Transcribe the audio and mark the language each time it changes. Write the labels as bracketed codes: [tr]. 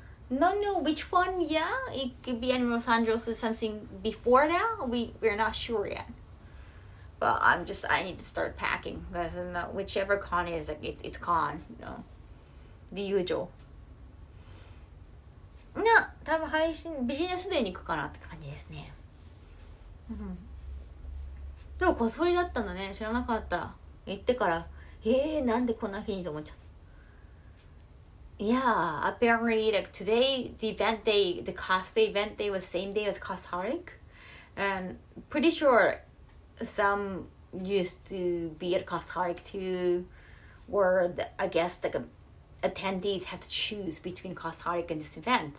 [en] No, which one? Yeah, it could be in Los Angeles or something before that. We're not sure yet. But I need to start packing. Whichever con is, like it's con, you know, the usual. [ja] 多分配信ビジネスデーに行くかなって感じですね。でもこそりだったんだね。知らなかった。行ってからなんでこんな日にと思っちゃった。 [en] Yeah, apparently like today the cosplay event day was same day as Cosmeric, and pretty sure some used to be at Cosmeric too, where I guess like attendees had to choose between Cosmeric and this event.